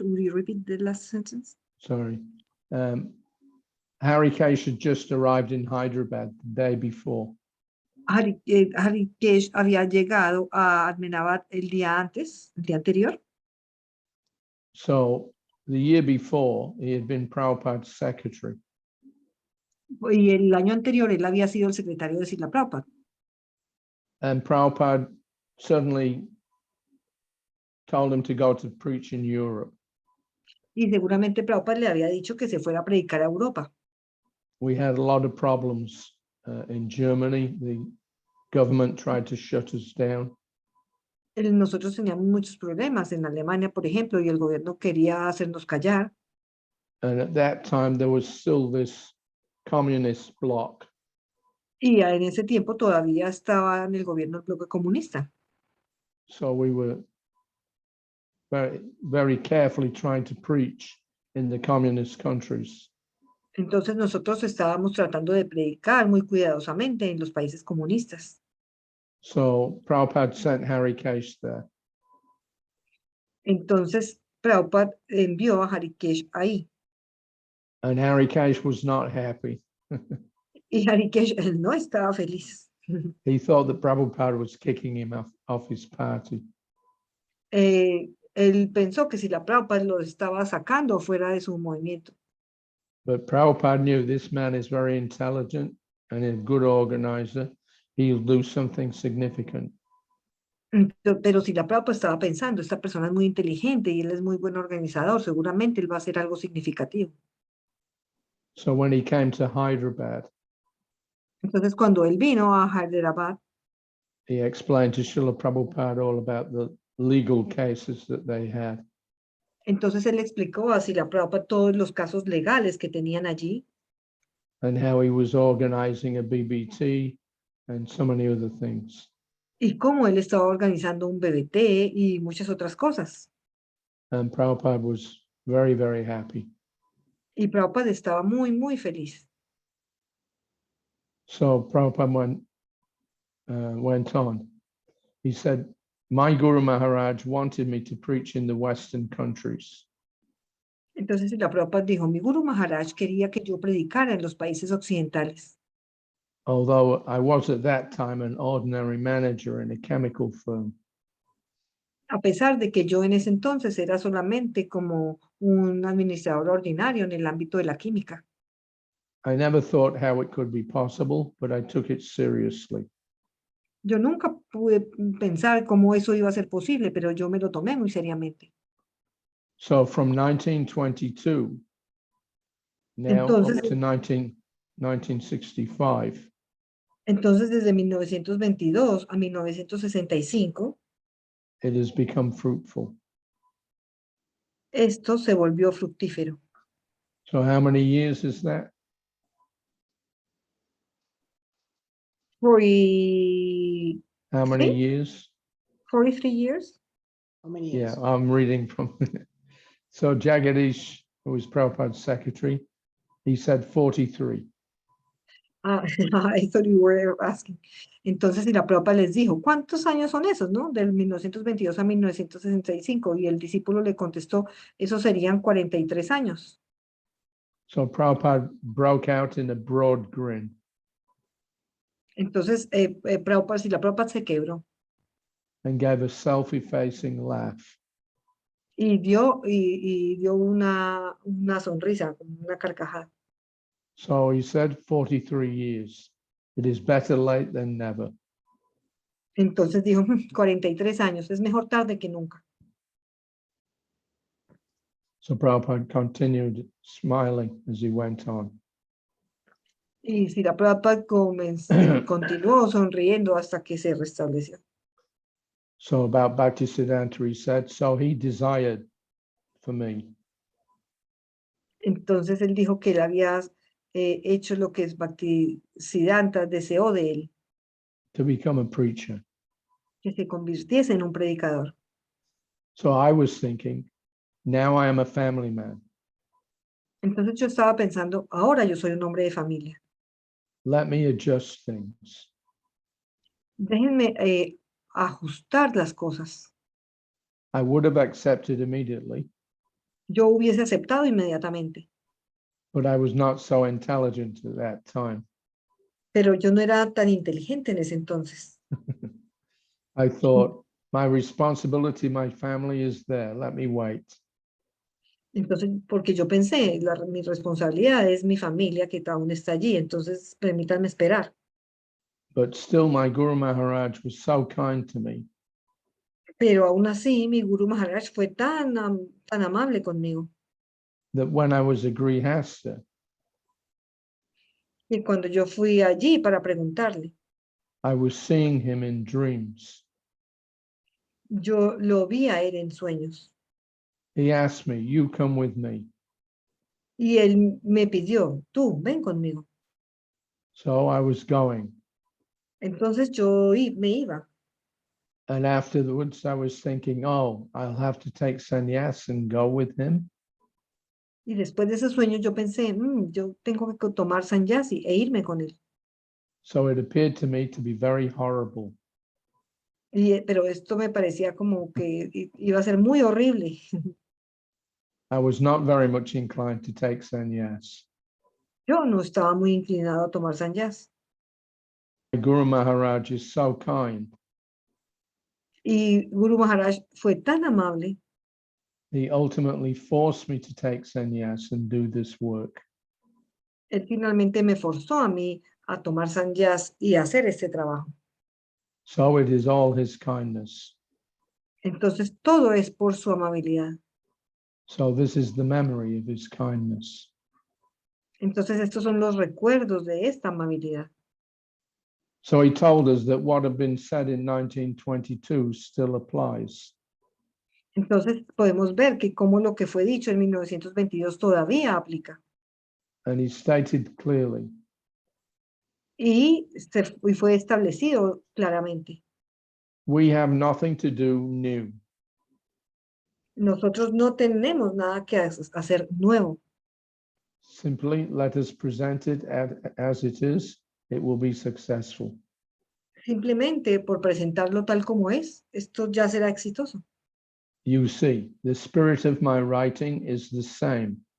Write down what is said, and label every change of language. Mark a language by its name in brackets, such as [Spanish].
[English] Would you repeat the last sentence? Sorry. Harikesh had just arrived in Hyderabad the day before. [Spanish] Harikesh había llegado a Ahmedabad el día anterior. [English] So the year before, he had been Prabhupada's secretary. [Spanish] Y el año anterior él había sido el secretario de Srila Prabhupada. [English] And Prabhupada suddenly told him to go to preach in Europe. [Spanish] Y seguramente Prabhupada le había dicho que se fuera a predicar a Europa. [English] We had a lot of problems in Germany. The government tried to shut us down. [Spanish] Nosotros teníamos muchos problemas en Alemania, por ejemplo, y el gobierno quería hacernos callar. [English] And at that time, there was still this communist bloc. [Spanish] Y en ese tiempo todavía estaba en el gobierno del bloque comunista. [English] So we were very carefully trying to preach in the communist countries. [Spanish] Entonces nosotros estábamos tratando de predicar muy cuidadosamente en los países comunistas. [English] So Prabhupada sent Harry Kesh there. [Spanish] Entonces Prabhupada envió a Harikesh ahí. [English] And Harry Kesh was not happy. [Spanish] Y Harikesh él no estaba feliz. [English] He thought that Prabhupada was kicking him off his party. [Spanish] Él pensó que si la Prabhupada lo estaba sacando fuera de su movimiento. [English] But Prabhupada knew this man is very intelligent and a good organizer. He'll do something significant. [Spanish] Pero si la Prabhupada estaba pensando, esta persona es muy inteligente y él es muy buen organizador, seguramente él va a hacer algo significativo. [English] So when he came to Hyderabad, [Spanish] Entonces cuando él vino a Hyderabad, [English] he explained to Srila Prabhupada all about the legal cases that they had. [Spanish] entonces él explicó a Srila Prabhupada todos los casos legales que tenían allí [English] And how he was organizing a BBT and so many other things. [Spanish] y cómo él estaba organizando un BBT y muchas otras cosas. [English] And Prabhupada was very, very happy. [Spanish] Y Prabhupada estaba muy, muy feliz. [English] So Prabhupada went on. He said, my Guru Maharaj wanted me to preach in the Western countries. [Spanish] Entonces Srila Prabhupada dijo, mi Guru Maharaj quería que yo predicara en los países occidentales. [English] Although I was at that time an ordinary manager in a chemical firm. [Spanish] A pesar de que yo en ese entonces era solamente como un administrador ordinario en el ámbito de la química. [English] I never thought how it could be possible, but I took it seriously. [Spanish] Yo nunca pude pensar cómo eso iba a ser posible, pero yo me lo tomé muy seriamente. [English] So from 1922 now [Spanish] Entonces, [English] up to 1965, [Spanish] entonces desde 1922 a 1965, [English] it has become fruitful. [Spanish] esto se volvió fructífero. [English] So how many years is that? 43 How many years? 43 years? How many Yeah, years? I'm reading from. So Jagadish, who was Prabhupada's secretary, he said 43. [Spanish] Ah, eso [English] you were asking. [Spanish] Entonces, y la Prabhupada les dijo, ¿cuántos años son esos, no? Del 1922 a 1965. Y el discípulo le contestó, esos serían 43 años. [English] So Prabhupada broke out in a broad grin. [Spanish] Entonces, Prabhupada, si la Prabhupada se quebró [English] And gave a self-effacing laugh. [Spanish] y dio una sonrisa, como una carcajada. [English] So he said 43 years. It is better late than never. [Spanish] Entonces dijo, 43 años, es mejor tarde que nunca. [English] So Prabhupada continued smiling as he went on. [Spanish] Y si la Prabhupada continuó sonriendo hasta que se restableció. [English] So about Bhaktisiddhanta, he said, so he desired for me. [Spanish] Entonces él dijo que él había hecho lo que es Bhaktisiddhanta deseó de él, [English] To become a preacher. [Spanish] que se convirtiese en un predicador. [English] So I was thinking, now I am a family man. [Spanish] Entonces yo estaba pensando, ahora yo soy un hombre de familia. [English] Let me adjust things. [Spanish] Déjenme ajustar las cosas. [English] I would have accepted immediately, [Spanish] Yo hubiese aceptado inmediatamente, [English] but I was not so intelligent at that time. [Spanish] pero yo no era tan inteligente en ese entonces. [English] I thought, my responsibility, my family is there. Let me wait. [Spanish] Entonces, porque yo pensé, mi responsabilidad es mi familia que aún está allí, entonces permítanme esperar. [English] But still, my Guru Maharaj was so kind to me [Spanish] Pero aún así, mi Guru Maharaj fue tan amable conmigo. [English] that when I was a Grihasta, [Spanish] Y cuando yo fui allí para preguntarle, [English] I was seeing him in dreams. [Spanish] yo lo vi a él en sueños. [English] He asked me, you come with me. [Spanish] Y él me pidió, tú, ven conmigo. [English] So I was going. [Spanish] Entonces me iba. [English] And afterwards, I was thinking, oh, I'll have to take sannyas and go with him. [Spanish] Y después de ese sueño yo pensé, yo tengo que tomar sannyasi e irme con él. [English] So it appeared to me to be very horrible. [Spanish] Pero esto me parecía como que iba a ser muy horrible. [English] I was not very much inclined to take sannyas. [Spanish] Yo no estaba muy inclinado a tomar sannyas. [English] Guru Maharaj is so kind. [Spanish] Y Guru Maharaj fue tan amable. [English] He ultimately forced me to take sannyas and do this work. [Spanish] Él finalmente me forzó a mí a tomar sannyas y hacer este trabajo. [English] So it is all his kindness. [Spanish] Entonces todo es por su amabilidad. [English] So this is the memory of his kindness. [Spanish] Entonces estos son los recuerdos de esta amabilidad. [English] So he told us that what had been said in 1922 still applies. [Spanish] Entonces podemos ver que como lo que fue dicho en 1922 todavía aplica. [English] And he stated clearly, [Spanish] Y fue establecido claramente. [English] we have nothing to do new. [Spanish] Nosotros no tenemos nada que hacer nuevo. [English] Simply let us present it as it is. It will be successful. [Spanish] Simplemente por presentarlo tal como es, esto ya será exitoso. [English] You see, the spirit of my writing is the same.